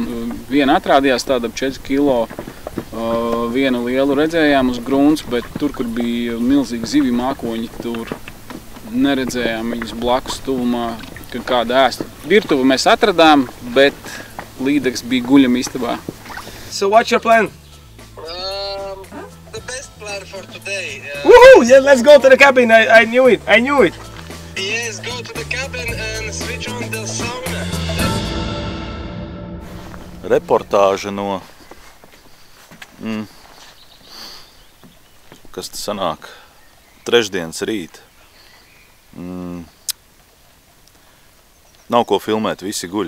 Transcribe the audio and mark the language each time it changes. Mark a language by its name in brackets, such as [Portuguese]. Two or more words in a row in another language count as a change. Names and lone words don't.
[Latvian] Viena atrādījās tāda 4 kilo, vienu lielu redzējām uz grunts, bet tur, kur bija milzīgi zivju mākoņi, tur neredzējām viņas blakus tuvumā, kad kāda ēst. Virtuvi mēs atradām, bet līdegs bija guļam istabā. [English] So what's your plan? The best plan for today. Woohoo! Yeah, let's go to the cabin. I knew it. Yes, go to the cabin and switch on the sauna. [Latvian] Reportāža no, kas tas sanāk, trešdienas rīt. Nav ko filmēt, visi guļ.